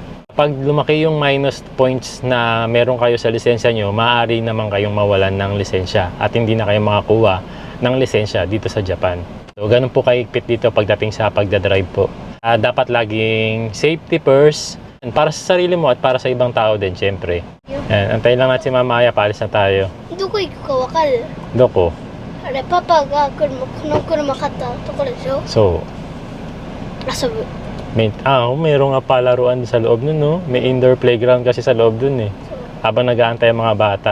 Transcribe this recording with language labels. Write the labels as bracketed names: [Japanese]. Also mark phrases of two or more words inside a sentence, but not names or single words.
[Filipino] Pag lumaki yung minus points na meron kayo sa lisensya nyo, maaari naman kayong mawalan ng lisensya at hindi na kayo makakuha ng lisensya dito sa Japan. So, ganun po kahigpit dito pagdating sa pagdadrive po. Dapat laging [English] safety first [Filipino] para sa sarili mo at para sa ibang tao din, syempre. Yan, antayin lang natin si Mama Aya, paalis na tayo. [Japanese] どこ行くかわかる？ Doko. あれパパがこの車買ったところでしょ？ [Filipino] So, [Japanese] 遊ぶ。 [Filipino] mayroong nga palaruan sa loob nun, no? May [English] indoor playground [Filipino] kasi sa loob dun, eh. Habang nag-aantay ang mga bata.